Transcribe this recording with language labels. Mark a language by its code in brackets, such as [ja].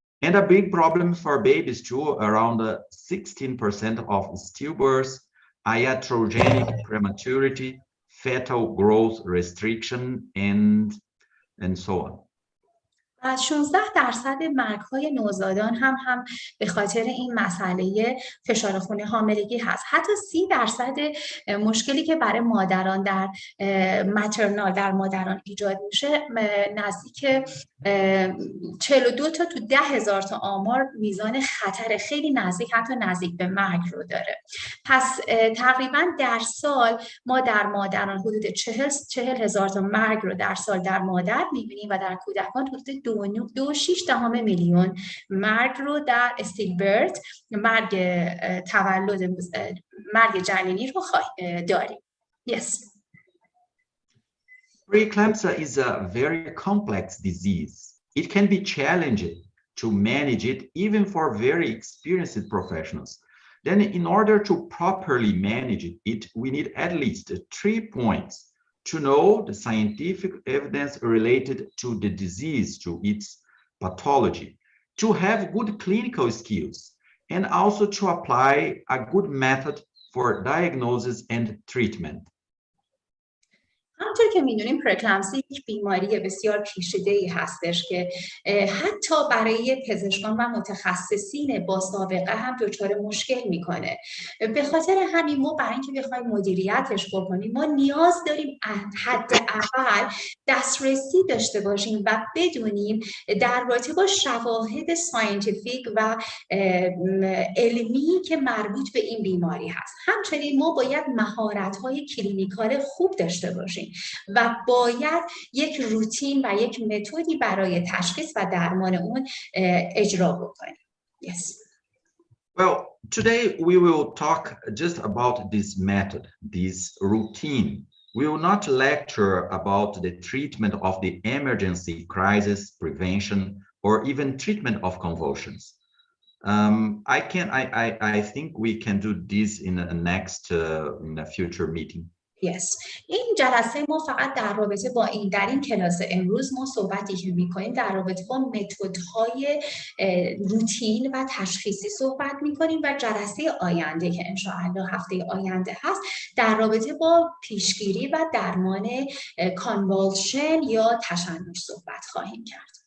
[en] And a big problem for babies too, around 16% of stillbirths, iatrogenic prematurity, fetal growth restriction, and so on. [fa] از 16% مرگ‌های نوزادان هم به خاطر این مسئله فشار خون حاملگی هست. حتی 30% مشکلی که برای مادران در ماترنال در مادران ایجاد میشه نزدیک 42 تا 10,000 تا آمار میزان خطر خیلی نزدیک حتی نزدیک به مرگ رو داره. پس تقریبا در سال ما در مادران حدود 40,000 تا مرگ رو در سال در مادر میبینیم و در کودکان حدود 2.6 میلیون مرگ رو در استیلبرت مرگ تولد مرگ جنینی رو داریم. [en] Yes. Preeclampsia is a very complex disease. It can be challenging to manage it even for very experienced professionals. Then in order to properly manage it, we need at least 3 points. To know the scientific evidence related to the disease, to its pathology, to have good clinical skills, and also to apply a good method for diagnosis and treatment. [fa] همونطور که میدونیم پرکلمسی یک بیماری بسیار پیچیده‌ای هستش که حتی برای پزشکان و متخصصین با سابقه هم دچار مشکل میکنه. به خاطر همین ما برای اینکه بخوایم مدیریتش بکنیم ما نیاز داریم حداقل دسترسی داشته باشیم و بدونیم در رابطه با شواهد ساینتیفیک و علمی که مربوط به این بیماری هست. همچنین ما باید مهارت‌های کلینیکال خوب داشته باشیم و باید یک روتین و یک متدی برای تشخیص و درمان اون اجرا بکنیم. [en] Yes. Well, today we will talk just about this method, this routine We will not lecture about the treatment of the emergency crisis prevention or even treatment of convulsions. I think we can do this in a future meeting. Yes. [fa] این جلسه ما فقط در رابطه با در این کلاس امروز ما صحبتی که می‌کنیم در رابطه با متدهای روتین و تشخیصی صحبت می‌کنیم و جلسه آینده که انشاءالله هفته آینده هست در رابطه با پیشگیری و درمان کانوالشن یا تشنج صحبت خواهیم کرد.